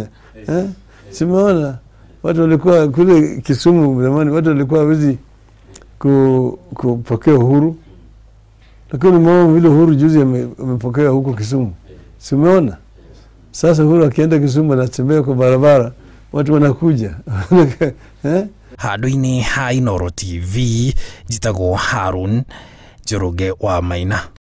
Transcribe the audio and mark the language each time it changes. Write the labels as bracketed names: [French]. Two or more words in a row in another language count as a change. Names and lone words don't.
[Swahili] Simeona watu walikuwa kule Kisumu zamani, watu walikuwa hawezi kupokea uhuru. Lakini mama vile Uhuru juzi amepokea huko Kisumu. Simeona. Sasa Uhuru akienda Kisumu anatembea kwa barabara, watu wanakuja. [Kikuyu] Handũ-inĩ ha Inooro TV, njitagwo Harun Njoroge wa Maina.